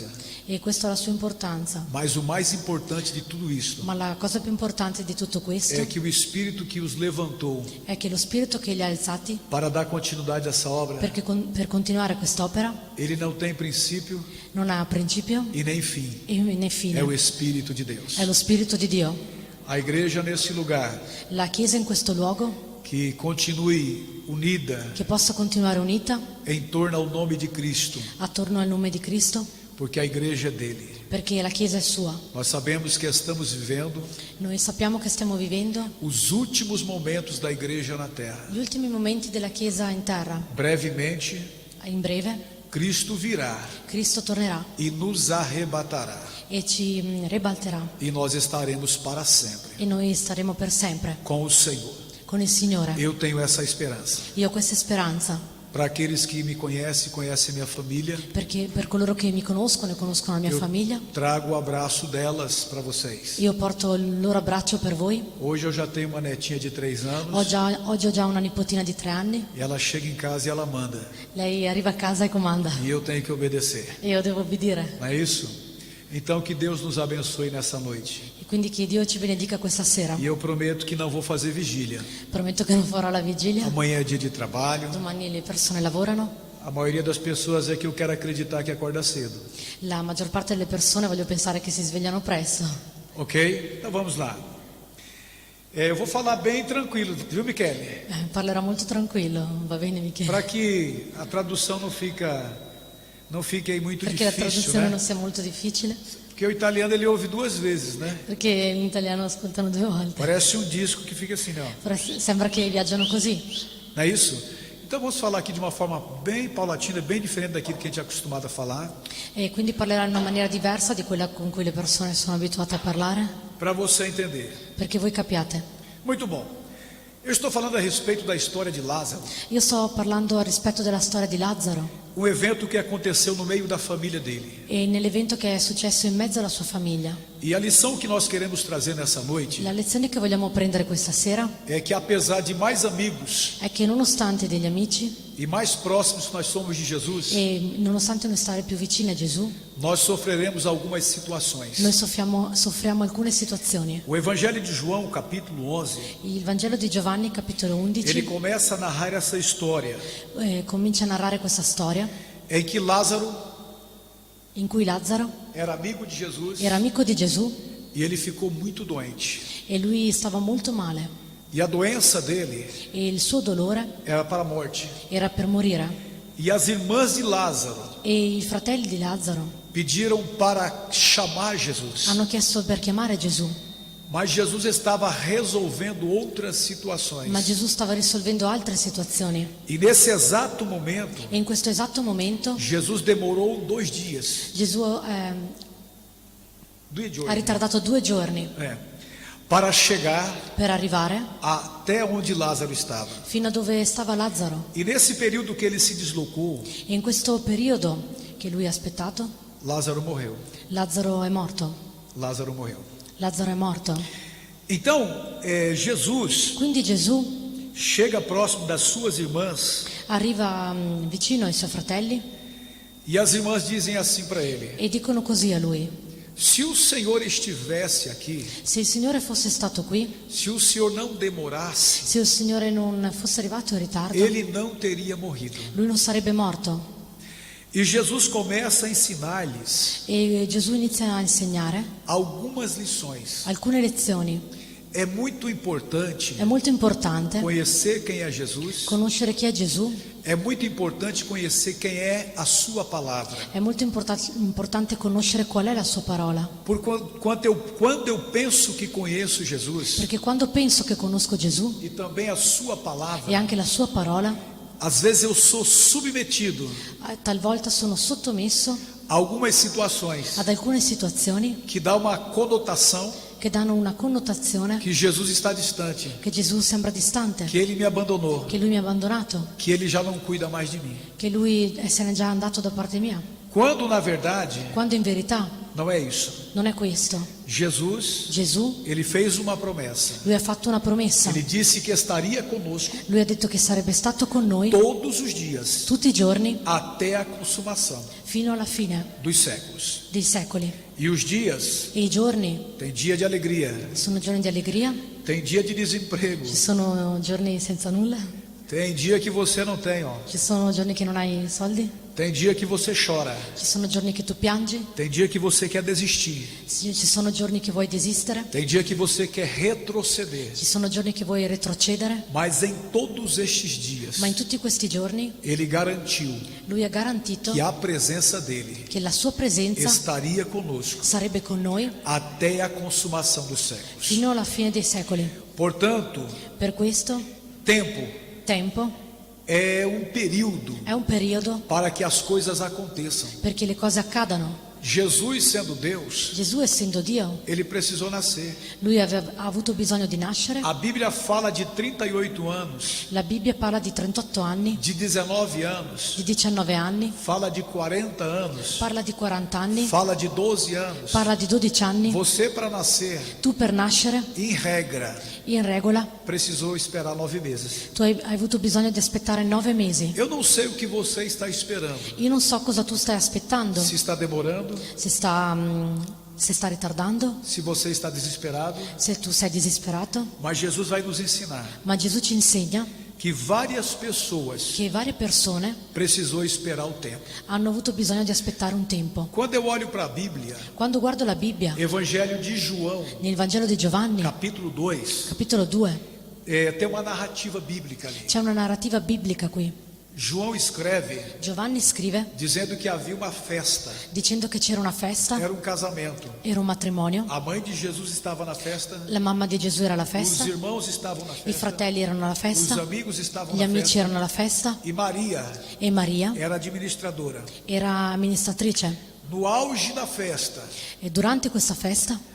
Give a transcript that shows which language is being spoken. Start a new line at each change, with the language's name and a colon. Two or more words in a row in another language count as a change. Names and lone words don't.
Italian: e questa ha la sua importanza.
Portuguese: Mas o mais importante de tudo isso
Italian: Ma la cosa più importante di tutto questo
Portuguese: é que o Espírito que os levantou
Italian: è che lo spirito che li ha alzati
Portuguese: para dar continuidade a essa obra,
Italian: perché per continuare quest'opera
Portuguese: ele não tem princípio
Italian: non ha principio
Portuguese: e nem fim.
Italian: né fine.
Portuguese: É o Espírito de Deus.
Italian: È lo spirito di Dio.
Portuguese: A igreja nesse lugar
Italian: La Chiesa in questo luogo
Portuguese: que continue unida
Italian: che possa continuare unita
Portuguese: em torno ao nome de Cristo,
Italian: attorno al nome di Cristo
Portuguese: porque a igreja é dele.
Italian: perché la Chiesa è sua.
Portuguese: Nós sabemos que estamos vivendo
Italian: Noi sappiamo che stiamo vivendo
Portuguese: os últimos momentos da igreja na terra.
Italian: gli ultimi momenti della Chiesa in terra.
Portuguese: Brevemente,
Italian: In breve
Portuguese: Cristo virá
Italian: Cristo tornerà
Portuguese: e nos arrebatará,
Italian: e ci ribalterà
Portuguese: e nós estaremos para sempre
Italian: e noi staremo per sempre
Portuguese: com o Senhor.
Italian: con il Signore.
Portuguese: Eu tenho essa esperança.
Italian: Io ho questa speranza
Portuguese: Para aqueles que me conhecem, conhecem minha família,
Italian: perché per coloro che mi conoscono e conoscono la mia
Portuguese: eu
Italian: famiglia,
Portuguese: trago o abraço delas para vocês.
Italian: io porto il loro abbraccio per voi.
Portuguese: Hoje eu já tenho uma netinha de 3 anos,
Italian: Oggi ho già una nipotina di 3 anni.
Portuguese: e ela chega em casa e ela manda,
Italian: Lei arriva a casa e comanda
Portuguese: e eu tenho que obedecer.
Italian: e io devo obbedire.
Portuguese: Não é isso? Então que Deus nos abençoe nessa noite.
Italian: E quindi che Dio ci benedica questa sera.
Portuguese: E eu prometo que não vou fazer vigília.
Italian: Prometto che non farò la vigilia.
Portuguese: Amanhã é dia de trabalho.
Italian: Domani le persone lavorano.
Portuguese: A maioria das pessoas é que eu quero acreditar que acorda cedo.
Italian: La maggior parte delle persone voglio pensare che si svegliano presto.
Portuguese: Ok? Então vamos lá. Eu vou falar bem tranquilo, viu, Michele?
Italian: Parlerò molto tranquillo, va bene Michele?
Portuguese: Para que a tradução não fique aí muito
Italian: Perché la
Portuguese: difícil,
Italian: traduzione
Portuguese: né?
Italian: non sia molto difficile.
Portuguese: Porque o italiano ele ouve 2 vezes, né?
Italian: Perché in italiano ascoltano 2 volte.
Portuguese: Parece um disco que fica assim, ó.
Italian: Sembra che viaggiano così.
Portuguese: Não é isso? Então vamos falar aqui de uma forma bem paulatina, bem diferente daquilo que a gente é acostumado a falar,
Italian: E quindi parlerò in una maniera diversa di quella con cui le persone sono abituate a parlare.
Portuguese: para você entender.
Italian: Perché voi capiate.
Portuguese: Muito bom. Eu estou falando a respeito da história de Lázaro,
Italian: Io sto parlando rispetto della storia di Lazzaro
Portuguese: um evento que aconteceu no meio da família dele.
Italian: e nell'evento che è successo in mezzo alla sua famiglia.
Portuguese: E a lição que nós queremos trazer nessa noite
Italian: La lezione che vogliamo prendere questa sera
Portuguese: é que apesar de mais amigos
Italian: è che nonostante degli amici
Portuguese: e mais próximos nós somos de Jesus,
Italian: e nonostante noi stare più vicini a Gesù,
Portuguese: nós sofreremos algumas situações.
Italian: noi soffriamo alcune situazioni.
Portuguese: O Evangelho de João, capítulo 11,
Italian: Il Vangelo di Giovanni, capitolo
Portuguese: ele
Italian: 11,
Portuguese: começa a narrar essa história
Italian: comincia a narrare questa storia
Portuguese: em que Lázaro
Italian: in cui Lazzaro
Portuguese: era amigo de Jesus
Italian: era amico di Gesù
Portuguese: e ele ficou muito doente.
Italian: e lui stava molto male
Portuguese: E a doença dele
Italian: e il suo dolore
Portuguese: era para a morte.
Italian: era per morire.
Portuguese: E as irmãs de Lázaro
Italian: E i fratelli di Lazzaro
Portuguese: pediram para chamar Jesus,
Italian: hanno chiesto per chiamare Gesù,
Portuguese: mas Jesus estava resolvendo outras
Italian: ma
Portuguese: situações.
Italian: Gesù stava risolvendo altre situazioni.
Portuguese: E nesse exato momento,
Italian: E in questo esatto momento
Portuguese: Jesus demorou 2 dias.
Italian: Gesù 2 ha giorni. ritardato 2 giorni
Portuguese: Para chegar
Italian: per arrivare
Portuguese: até onde Lázaro estava.
Italian: fino a dove stava Lazzaro.
Portuguese: E nesse período que ele se deslocou,
Italian: E in questo periodo che lui ha aspettato,
Portuguese: Lázaro morreu.
Italian: Lazzaro è morto.
Portuguese: Lázaro morreu.
Italian: Lazzaro è morto.
Portuguese: Então, Jesus
Italian: Quindi Gesù
Portuguese: chega próximo das suas irmãs
Italian: arriva vicino ai suoi fratelli
Portuguese: e as irmãs dizem assim para ele:
Italian: e dicono così a lui:
Portuguese: se o Senhor estivesse aqui,
Italian: se il Signore fosse stato qui,
Portuguese: se o Senhor não demorasse,
Italian: se il Signore non fosse arrivato in ritardo,
Portuguese: ele não teria morrido.
Italian: lui non sarebbe morto.
Portuguese: E Jesus começa a ensinar-lhes
Italian: E Gesù inizia a insegnare
Portuguese: algumas lições.
Italian: alcune lezioni.
Portuguese: É muito importante
Italian: È molto importante
Portuguese: conhecer quem é Jesus.
Italian: conoscere chi è Gesù,
Portuguese: É muito importante conhecer quem é a sua palavra.
Italian: è molto importante conoscere qual è la sua parola.
Portuguese: Quando eu penso que conheço Jesus
Italian: Perché quando penso che conosco Gesù
Portuguese: e também a sua
Italian: e
Portuguese: palavra,
Italian: anche la sua parola,
Portuguese: às vezes eu sou submetido
Italian: talvolta sono sottomesso
Portuguese: a algumas situações
Italian: ad alcune situazioni
Portuguese: que dá uma conotação
Italian: che danno una connotazione
Portuguese: que Jesus está distante,
Italian: che Gesù sembra distante,
Portuguese: que ele me abandonou,
Italian: che lui mi ha abbandonato,
Portuguese: que ele já não cuida mais de mim.
Italian: che lui se n'è già andato da parte mia,
Portuguese: Quando na verdade
Italian: quando in verità
Portuguese: não é isso.
Italian: non è questo.
Portuguese: Jesus,
Italian: Gesù,
Portuguese: ele fez uma promessa.
Italian: lui ha fatto una promessa,
Portuguese: Ele disse que estaria conosco
Italian: lui ha detto che sarebbe stato con noi
Portuguese: todos os dias
Italian: tutti i giorni
Portuguese: até a consumação
Italian: fino alla fine
Portuguese: dos séculos.
Italian: dei secoli.
Portuguese: E os dias,
Italian: E i giorni
Portuguese: tem dia de alegria,
Italian: sono giorni di allegria,
Portuguese: tem dia de desemprego,
Italian: ci sono giorni senza nulla,
Portuguese: tem dia que você não tem, ó.
Italian: ci sono giorni che non hai soldi,
Portuguese: Tem dia que você chora,
Italian: ci sono giorni che tu piangi,
Portuguese: tem dia que você quer desistir,
Italian: ci sono giorni che vuoi desistere,
Portuguese: tem dia que você quer retroceder.
Italian: ci sono giorni che vuoi retrocedere,
Portuguese: Mas em todos estes dias,
Italian: ma in tutti questi giorni
Portuguese: ele garantiu
Italian: lui ha garantito
Portuguese: que a presença dele
Italian: che la sua presenza
Portuguese: estaria conosco
Italian: sarebbe con noi
Portuguese: até a consumação dos séculos.
Italian: fino alla fine dei secoli.
Portuguese: Portanto,
Italian: Per questo
Portuguese: tempo é período
Italian: è un periodo
Portuguese: para que as coisas aconteçam.
Italian: perché le cose accadano.
Portuguese: Jesus, sendo Deus,
Italian: Gesù, essendo Dio,
Portuguese: ele precisou nascer.
Italian: lui ha avuto bisogno di nascere.
Portuguese: A Bíblia fala de 38 anos,
Italian: La Bibbia parla di 38 anni,
Portuguese: de 19 anos,
Italian: di 19 anni,
Portuguese: fala de 40 anos,
Italian: parla di 40 anni,
Portuguese: fala de 12 anos.
Italian: parla di 12 anni.
Portuguese: Você, para nascer,
Italian: Tu per nascere,
Portuguese: em regra,
Italian: in regola,
Portuguese: precisou esperar 9 meses.
Italian: tu hai avuto bisogno di aspettare 9 mesi.
Portuguese: Eu não sei o que você está esperando.
Italian: Io non so cosa tu stai aspettando,
Portuguese: Se está demorando,
Italian: se sta ritardando,
Portuguese: se você está desesperado,
Italian: se tu sei disperato,
Portuguese: mas Jesus vai nos ensinar
Italian: ma Gesù ci insegna
Portuguese: que várias pessoas
Italian: che varie persone
Portuguese: precisou esperar o tempo.
Italian: hanno avuto bisogno di aspettare un tempo.
Portuguese: Quando eu olho para a Bíblia,
Italian: Quando guardo la Bibbia,
Portuguese: Evangelho de João,
Italian: nel Vangelo di Giovanni,
Portuguese: capítulo 2,
Italian: capitolo 2,
Portuguese: tem uma narrativa bíblica ali.
Italian: c'è una narrativa biblica qui.
Portuguese: João escreve
Italian: Giovanni scrive
Portuguese: dizendo que havia uma festa,
Italian: dicendo che c'era una festa,
Portuguese: era um casamento.
Italian: era un matrimonio,
Portuguese: A mãe de Jesus estava na festa,
Italian: la mamma di Gesù era alla
Portuguese: os
Italian: festa,
Portuguese: irmãos estavam na
Italian: i
Portuguese: festa,
Italian: fratelli erano alla
Portuguese: os
Italian: festa,
Portuguese: amigos estavam
Italian: gli
Portuguese: na
Italian: amici
Portuguese: festa,
Italian: erano alla festa
Portuguese: e Maria
Italian: e Maria
Portuguese: era administradora.
Italian: era amministratrice.
Portuguese: No auge da festa,
Italian: E durante questa festa